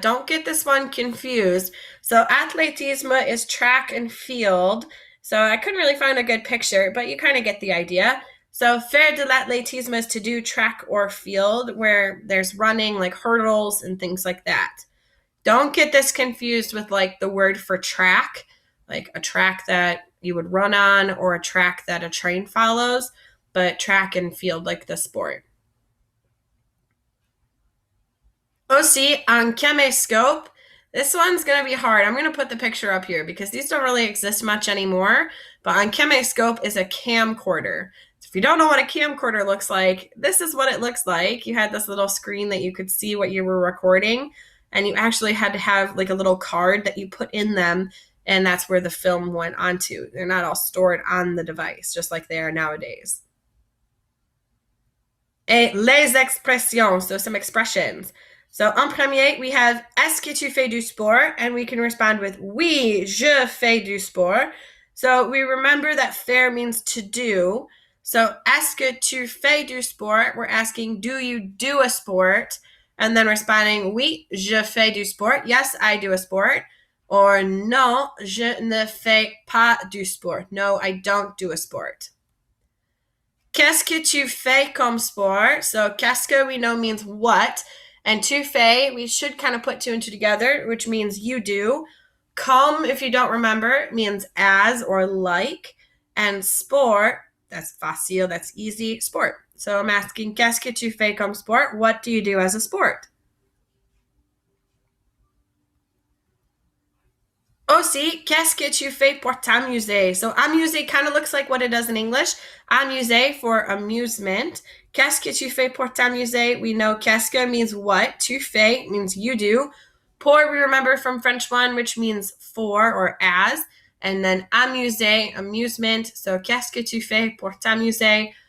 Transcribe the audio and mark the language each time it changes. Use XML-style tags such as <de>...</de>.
<en>Don't get this one confused. So athlétisme is track and field. So I couldn't really find a good picture, but you kind of get the idea. So faire de l'athlétisme is to do track or field where there's running, like hurdles and things like that. Don't get this confused with like the word for track, like a track that you would run on or a track that a train follows, but track and field like the sport. Aussi, on caméscope, this one's going to be hard. I'm going to put the picture up here because these don't really exist much anymore. But on caméscope is a camcorder. So if you don't know what a camcorder looks like, this is what it looks like. You had this little screen that you could see what you were recording, and you actually had to have like a little card that you put in them, and that's where the film went onto. They're not all stored on the device, just like they are nowadays.</en> <fr>Et les expressions,</fr> <en>so some expressions.</en> <fr>So en premier, we have est-ce que tu fais du sport?</fr> <en>And we can respond with</en> <fr>oui, je fais du sport.</fr> <en>So we remember that faire means to do.</en> <fr>So est-ce que tu fais du sport?</fr> <en>We're asking, do you do a sport? And then responding,</en> <fr>oui, je fais du sport.</fr> <en>Yes, I do a sport.</en> <fr>Or non, je ne fais pas du sport.</fr> <en>No, I don't do a sport.</en> <fr>Qu'est-ce que tu fais comme sport?</fr> <en>So qu'est-ce que we know means what. And tu fais, we should kind of put two and two together, which means you do. Comme, if you don't remember, means as or like. And sport, that's facile, that's easy, sport. So I'm asking,</en> <fr>qu'est-ce que tu fais comme sport?</fr> <en>What do you do as a sport?</en> <fr>Aussi, qu'est-ce que tu fais pour t'amuser?</fr> <en>So amuser kind of looks like what it does in English. Amuser for amusement.</en> <fr>Qu'est-ce que tu fais pour t'amuser?</fr> <en>We know</en> <fr>qu'est-ce que means what.</fr> <en>Tu fais means you do. Pour, we remember from French 1, which means for or as. And then amuser, amusement.</en> <fr>So qu'est-ce que tu fais pour t'amuser?</fr>